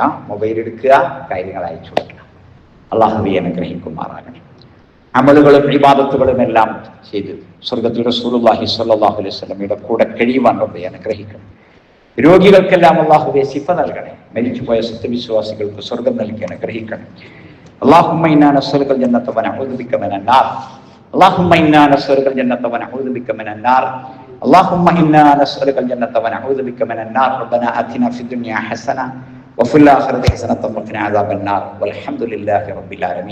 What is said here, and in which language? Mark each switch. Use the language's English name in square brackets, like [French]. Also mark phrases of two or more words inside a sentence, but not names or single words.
[Malayalam] മൊബൈൽ എടുക്കുക, കാര്യങ്ങൾ അയച്ചു കൊടുക്കുക. അള്ളാഹുവേ അനുഗ്രഹിക്കുമാറാകണം. അമലുകളും ഇബാദത്തുകളും എല്ലാം ചെയ്ത് സ്വർഗ്ഗത്തിൽ റസൂലുള്ളാഹി [Arabic] صلى الله عليه وسلم [Malayalam] കൂടെ കഴിയുവാൻ റബ്ബേ അനുഗ്രഹിക്കണം. രോഗികൾക്കെല്ലാം അള്ളാഹുവേ ശിഫ നൽകണേ. മരിച്ചുപോയ സത്യവിശ്വാസികൾക്ക് സ്വർഗം നൽകി അനുഗ്രഹിക്കണം. [Arabic] اللهم إنا نسألك الجنة ونعوذ بك من النار. اللهم إنا نسألك الجنة ونعوذ بك من النار. اللهم إنا نسألك الجنة ونعوذ بك من النار. ربنا آتنا في الدنيا حسنة وفي الآخرة حسنة وقنا عذاب النار. والحمد لله رب العالمين.